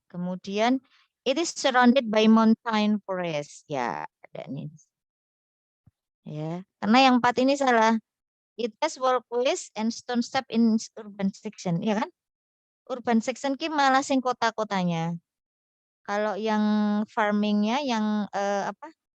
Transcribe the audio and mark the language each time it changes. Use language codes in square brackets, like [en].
[en] Kemudian it is surrounded by mountain forest. [id] Ya, ada nih. Ya, karena yang 4 ini salah. [en] It has walkways and stone step in urban section, [id] ya kan? [jv] Urban section ki malah sing kota-kotanya. [id] Kalau yang farmingnya yang apa?